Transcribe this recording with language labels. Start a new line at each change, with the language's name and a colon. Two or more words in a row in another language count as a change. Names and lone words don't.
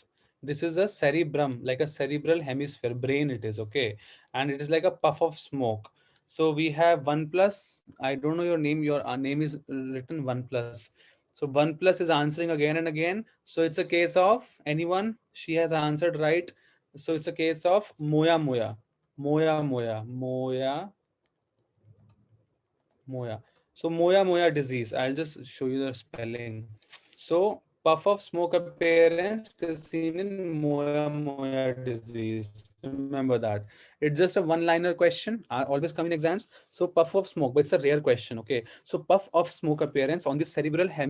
English: This is a cerebrum, like a cerebral hemisphere, brain it is, okay? And it is like a puff of smoke. So we have one plus. I don't know your name. Your name is written one plus. So one plus is answering again and again. So it's a case of anyone. She has answered right. So it's a case of Moya Moya. Moya Moya. Moya Moya. So Moya Moya disease. I'll just show you the spelling. So puff of smoke appearance, it is seen in Moya Moya disease. Remember that. It's just a one-liner question. Always come in exams. So puff of smoke, but it's a rare question. Okay. So puff of smoke appearance on the cerebral hemisphere.